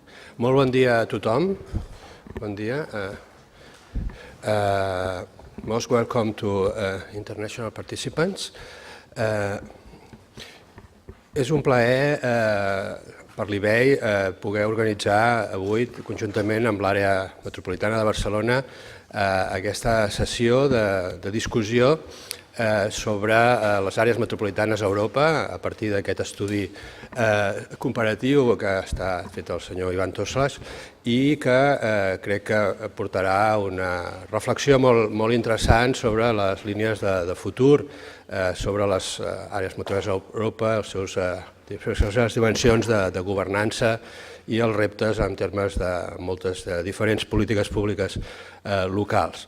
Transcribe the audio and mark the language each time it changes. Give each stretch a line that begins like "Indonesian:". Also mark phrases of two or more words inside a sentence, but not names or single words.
Catalan: Molt bon dia a tothom. Bon dia.
English: Most welcome to international participants.
Catalan: És un plaer per l'IBEI poder organitzar avui, conjuntament amb l'àrea metropolitana de Barcelona, aquesta sessió de discussió sobre les àrees metropolitanes a Europa a partir d'aquest estudi comparatiu que està fet el senyor Ivan Toslas i que crec que portarà una reflexió molt interessant sobre les línies de futur, sobre les àrees metropolitanes a Europa, les seves dimensions de governança i els reptes en termes de moltes diferents polítiques públiques locals.